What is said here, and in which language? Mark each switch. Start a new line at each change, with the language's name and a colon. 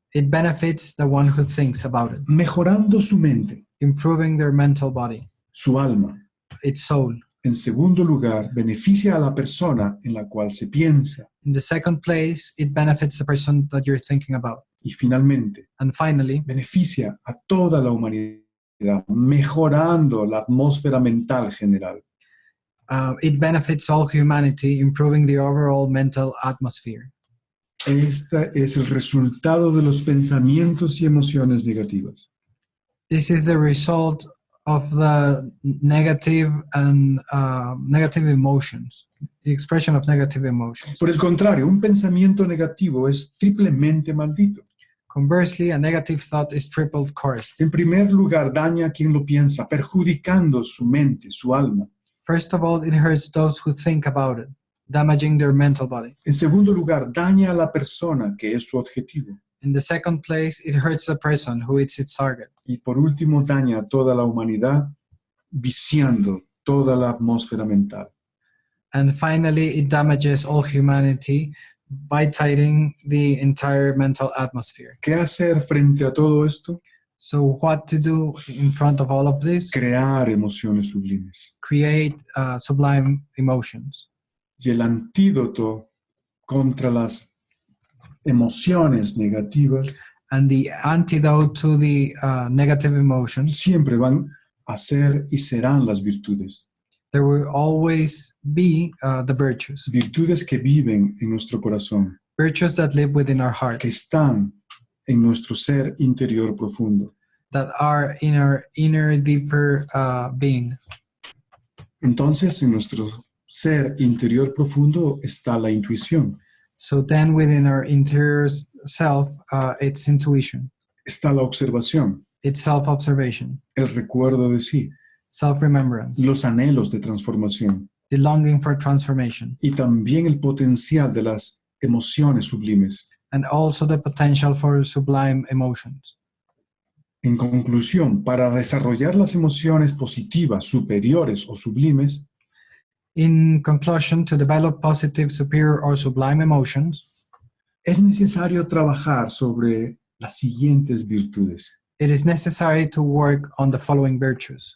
English: it benefits the one who thinks about it,
Spanish: mejorando su mente,
English: improving their mental body,
Spanish: su alma.
English: its soul.
Spanish: En segundo lugar, beneficia a la persona en la cual se piensa.
English: In the second place, it benefits the person that you're thinking about.
Spanish: Y finalmente,
English: And finally,
Spanish: beneficia a toda la humanidad, mejorando la atmósfera mental general.
English: it benefits all humanity, improving the overall mental atmosphere.
Spanish: Este es el resultado de los pensamientos y emociones negativas.
English: This is the result of the negative and negative emotions, the expression of negative emotions.
Spanish: Por el contrario, un pensamiento negativo es triplemente maldito.
English: Conversely, a negative thought is tripled cursed.
Spanish: En primer lugar, daña a quien lo piensa, perjudicando su mente, su alma.
English: First of all, it hurts those who think about it, damaging their mental body.
Spanish: En segundo lugar, daña a la persona, que es su objetivo.
English: In the second place, it hurts the person who is its target.
Spanish: Y por último, daña a toda la humanidad, viciando toda la atmósfera mental.
English: And finally, it damages all humanity by tightening the entire mental atmosphere.
Spanish: ¿Qué hacer frente a todo esto?
English: So what to do in front of all of this?
Spanish: Crear emociones sublimes.
English: Create sublime emotions.
Spanish: Y el antídoto contra las emociones negativas
English: And the antidote to the negative emotions,
Spanish: siempre van a ser y serán las virtudes.
English: there will always be the virtues.
Spanish: Virtudes que viven en nuestro corazón,
English: Virtues that live within our heart,
Spanish: que están en nuestro ser interior profundo.
English: that are in our inner, deeper being.
Spanish: Entonces, en nuestro ser interior profundo está la intuición,
English: So then within our interior self, it's intuition,
Spanish: está la observación,
English: it's self-observation,
Spanish: el recuerdo de sí,
English: self-remembrance,
Spanish: los anhelos de transformación
English: the longing for transformation,
Spanish: y también el potencial de las emociones sublimes.
English: and also the potential for sublime emotions.
Spanish: En conclusión, para desarrollar las emociones positivas, superiores o sublimes,
English: In conclusion, to develop positive, superior, or sublime emotions,
Spanish: es necesario trabajar sobre las siguientes virtudes.
English: it is necessary to work on the following virtues: